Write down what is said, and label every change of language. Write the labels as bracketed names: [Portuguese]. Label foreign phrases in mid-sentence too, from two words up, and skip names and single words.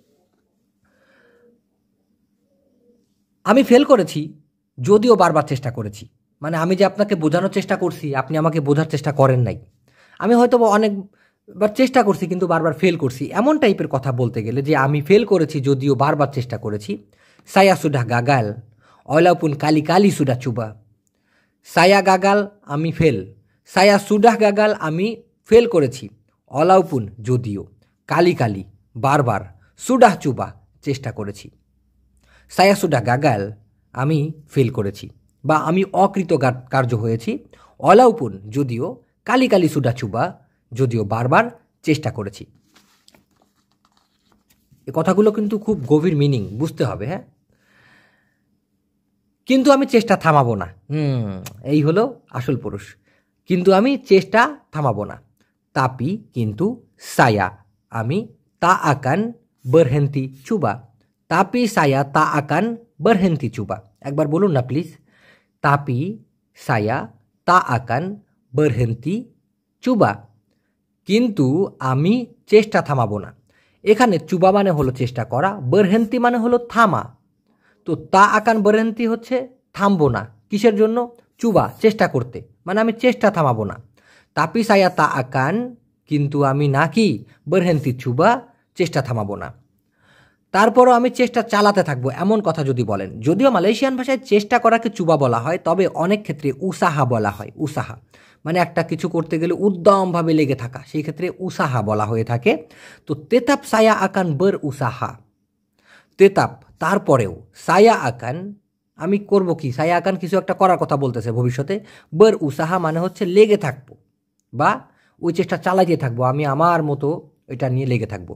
[Bangla] আমি ফেল করেছি যদিও বারবার চেষ্টা করেছি, মানে আমি যে আপনাকে বোঝানোর চেষ্টা করছি আপনি আমাকে বোঝার চেষ্টা করেন নাই। আমি হয়তো অনেকবার চেষ্টা করছি কিন্তু বারবার ফেল করছি, এমন টাইপের কথা বলতে গেলে যে আমি ফেল করেছি যদিও বারবার চেষ্টা করেছি। [Malay] saya sudah gagal walaupun kali-kali sudah coba, saya gagal [Bangla] আমি ফেল, [Malay] saya sudah gagal [Bangla] আমি ফেল করেছি, অলাউপুন যদিও, [Malay] kali kali [Bangla] বারবার, [Malay] sudah coba [Bangla] চেষ্টা করেছি। [Malay] saya sudah gagal [Bangla] আমি ফেল করেছি বা আমি অকৃতকার্য হয়েছি, অলাউপুন যদিও, [Malay] kali kali sudah coba [Bangla] যদিও বারবার চেষ্টা করেছি। এই কথাগুলো কিন্তু খুব গভীর মিনিং, বুঝতে হবে। হ্যাঁ, কিন্তু আমি চেষ্টা থামাবো না, এই হলো আসল পুরুষ। কিন্তু আমি চেষ্টা থামাবো না। [Malay] তাপি কিন্তু সায়া আমি tak akan berhenti coba, tapi saya tak akan berhenti coba। [Bangla] একবার বলুন না প্লিজ, [Malay] tapi saya tak akan berhenti coba, [Bangla] কিন্তু আমি চেষ্টা থামাবো না। এখানে চুবা মানে হলো চেষ্টা করা, berhenti মানে হলো থামা। তো [Malay] tak akan [Bangla] berhenti হচ্ছে থামবো না। কিসের জন্য? চুবা চেষ্টা করতে, মানে আমি চেষ্টা থামাবো না। [Malay] tapi saya tak akan [Bangla] কিন্তু আমি নাকি [Malay] berhenti coba [Bangla] চেষ্টা থামাবো না। তারপরও আমি চেষ্টা চালাতে থাকবো, এমন কথা যদি বলেন। যদিও মালয়েশিয়ান ভাষায় চেষ্টা করাকে চুবা বলা হয়, তবে অনেক ক্ষেত্রে উসাহা বলা হয়। উসাহা মানে একটা কিছু করতে গেলে উদ্যমভাবে লেগে থাকা, সেই ক্ষেত্রে উসাহা বলা হয়ে থাকে। তো [Malay] tetap saya akan ber usaha, [Bangla] তেতাপ তারপরেও, [Malay] saya akan [Bangla] আমি করব কি, [Malay] saya akan [Bangla] কিছু একটা করার কথা বলতেছে ভবিষ্যতে, [Malay] ber usaha [Bangla] মানে হচ্ছে লেগে থাকবো বা ওই চেষ্টা চালাইতে থাকবো, আমি আমার মতো এটা নিয়ে লেগে থাকবো।